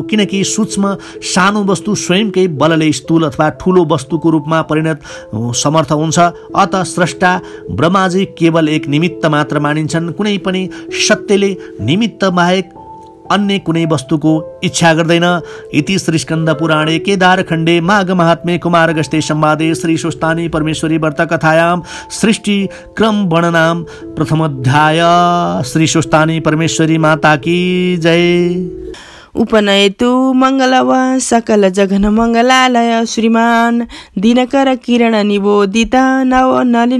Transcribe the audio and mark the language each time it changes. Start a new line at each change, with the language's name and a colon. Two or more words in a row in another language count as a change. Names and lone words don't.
Nepali: किनकि सूक्ष्म सानो वस्तु स्वयंकै बलले स्थूल अथवा ठूलो वस्तुको रूपमा परिणत समर्थ हुन्छ। अत स्रष्टा ब्रह्माजी केवल एक निमित्त मात्र मानिन्छन्। कुनै पनि सत्यले निमित्त बाहेक अन्य कुनै वस्तुको इच्छा गर्दैन।
Sanskrit: इति श्री स्कन्द पुराणे केदार खण्डे माघ महात्म्ये कुमार अगस्त्य संवादे श्री सुस्तानी परमेश्वरी व्रत कथायां सृष्टि क्रम वर्णनां प्रथमोध्याय।
Hindi: श्री सुस्तानी परमेश्वरी माता की जय।
Sanskrit: उपनयतु मङ्गलव सकल जघन मङ्गलालय श्रीमान दिनकर किरण निबोधित नव नलिन